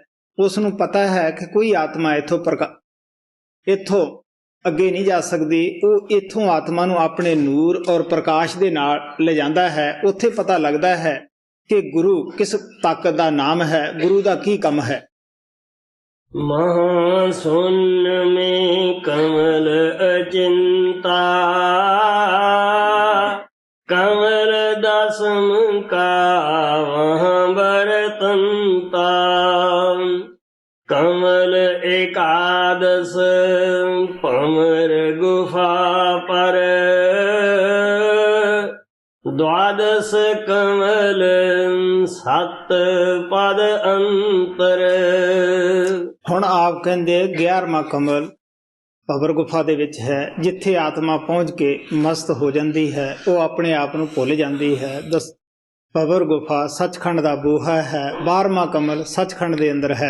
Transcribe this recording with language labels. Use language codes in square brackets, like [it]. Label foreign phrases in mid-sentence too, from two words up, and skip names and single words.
[pa] ਉਸ ਨੂੰ ਪਤਾ ਹੈ ਕਿ ਕੋਈ ਆਤਮਾ ਇੱਥੋਂ ਅੱਗੇ ਨਹੀਂ ਜਾ ਸਕਦੀ। ਉਹ ਇੱਥੋਂ ਆਤਮਾ ਨੂੰ ਆਪਣੇ ਨੂਰ ਔਰ ਪ੍ਰਕਾਸ਼ ਦੇ ਨਾਲ ਲਿਜਾਂਦਾ ਹੈ। ਉੱਥੇ ਪਤਾ ਲੱਗਦਾ ਹੈ ਕਿ ਗੁਰੂ ਕਿਸ ਤਾਕਤ ਦਾ ਨਾਮ ਹੈ, ਗੁਰੂ ਦਾ ਕੀ ਕੰਮ ਹੈ। [hi] महाशून्य में कमल अचिंता, कमल दसम का वहाँ बरतंता, कमल एकादश पमर गुफा पर, द्वादश कमल सत पद अंतर। [pa] ਹੁਣ ਆਪ ਕਹਿੰਦੇ 11ਵਾਂ ਕਮਲ ਭਵਰ ਗੁਫਾ ਦੇ ਵਿੱਚ ਹੈ, ਜਿੱਥੇ ਆਤਮਾ ਪਹੁੰਚ ਕੇ ਮਸਤ ਹੋ ਜਾਂਦੀ ਹੈ, ਉਹ ਆਪਣੇ ਆਪ ਨੂੰ ਭੁੱਲ ਜਾਂਦੀ ਹੈ। ਭਵਰ ਗੁਫਾ ਸੱਚਖੰਡ ਦਾ ਬੂਹਾ ਹੈ। 12ਵਾਂ ਕਮਲ ਸੱਚਖੰਡ ਦੇ ਅੰਦਰ ਹੈ।